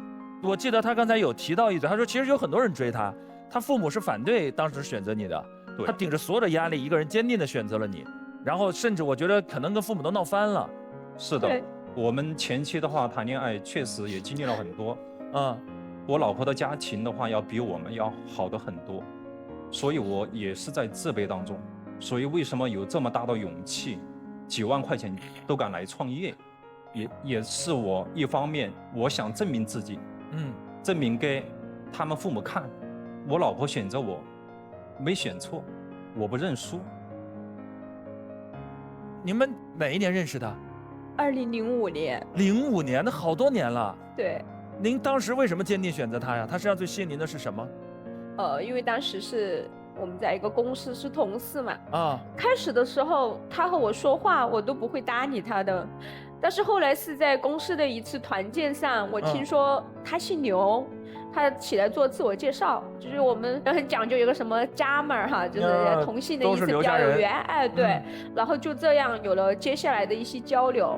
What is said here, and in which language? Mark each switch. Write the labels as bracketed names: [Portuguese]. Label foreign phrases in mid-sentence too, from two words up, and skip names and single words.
[Chinese] 我記得他剛才有提到一嘴，他說其實有很多人追他，他父母是反对當時選擇你的，他頂着所有的壓力，一个人堅定的選擇了你，然後甚至我覺得可能跟父母都鬧翻了。是的，我們前期的話談戀愛確實也經歷了很多。我老婆的家庭的話要比我們要好的很多，所以我也是在自卑當中。所以為什麼有這麼大的勇氣，幾萬塊錢都敢來創業，也是我一方面我想證明自己，證明給他們父母看，我老婆選擇我沒選錯，我不認輸。你們哪一年認識的？2005年。 05年，那好多年了。對。您當時為什麼堅定選擇他呀？他身上最吸引您的是什麼？因為當時是我們在一個公司是同事嘛。開始的時候他和我說話我都不會搭理他的，但是後來是在公司的一次團建上，我聽說他姓劉，他起來做自我介紹，就是我們很講究一個什麼家們哈，就是同姓的意思比較有緣，對，然後就這樣有了接下來的一些交流。